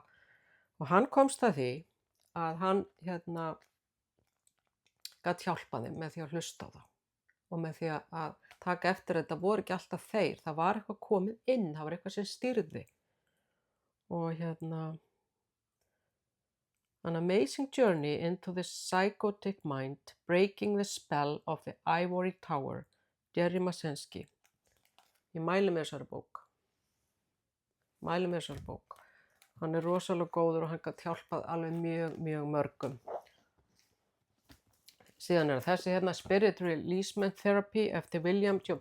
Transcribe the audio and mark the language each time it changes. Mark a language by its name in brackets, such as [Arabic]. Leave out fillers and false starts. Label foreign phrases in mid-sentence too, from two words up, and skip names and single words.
[Icelandic] Og hann komst að því að hann gat hjálpað þeim með því að hlusta á það og með því að taka eftir að þetta voru ekki alltaf þeir, það var eitthvað komið inn, það var eitthvað sem stýrði. Og An amazing journey into the psychotic mind, breaking the spell of the ivory tower, Jerry Masensky. Ég mæli með þessari bók. Hann er rosalega góður og hann gat hjálpað alveg mjög, mjög mörgum. Síðan er þessi Spirit Releasement Therapy eftir William J.